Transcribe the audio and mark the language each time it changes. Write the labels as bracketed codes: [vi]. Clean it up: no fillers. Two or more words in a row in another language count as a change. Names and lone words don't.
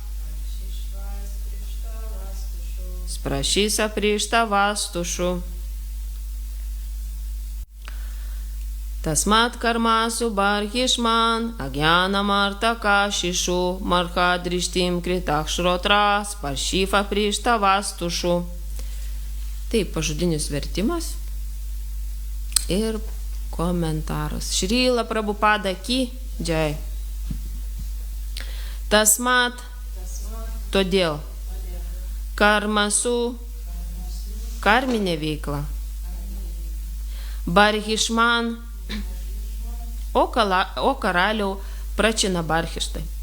[sa] स्पर्शिष्व् अस्पृष्टवस्तुषु. तस्मात् कर्मसु बर्हिष्मन्. अज्ञानाद् अर्थकाशिषु. मार्थदृष्टिं कृथाः श्रोत्र. स्पर्शिष्व् अस्पृष्टवस्तुषु. [lt] Tai pažodinis vertimas ir komentaras. Šrila Prabhupada [hi] की जय. [lt] Tasmat, todėl, karmasu, karminė veikla, barhishman, o karaliau pračina barhištai.